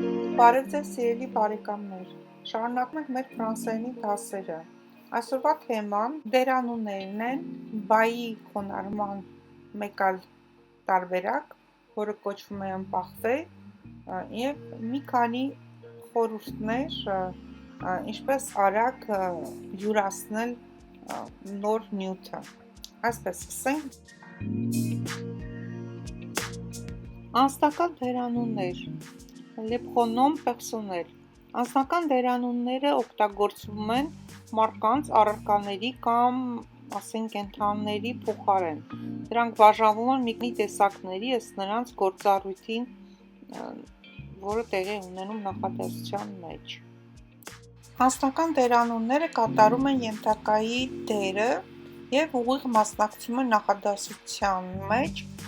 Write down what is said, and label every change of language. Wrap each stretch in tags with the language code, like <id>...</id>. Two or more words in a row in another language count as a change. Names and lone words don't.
<hy>Բարև ձեզ սիրելի բարեկամներ, շարունակում ենք մեր ֆրանսերենի դասերը, այսօրվա թեման դերանուններն են, բայի խոնարհման մեկ այլ տարբերակ, որը կոչվում է ըմպախվե և մի քանի խորհուրդներ, ինչպես արագ յուրացնել նոր նյութը, այսպես սկսենք։ Անձնական դերանուններ,</hy> <fr>les pronoms personnels,</fr> <hy>անձնական դերանունները օգտագործվում են մարդկանց, առարկաների կամ ասենք կենդանիների փոխարեն, դրանք բաժանվում են մի տեսակների ըստ նրանց գործառույթին, որը տեղի ունենում նախադասության մեջ։ Անձնական դերանունները կատարում են ենթակայի դերը և ուղիղ մասնակցում են նախադասության մեջ։</hy>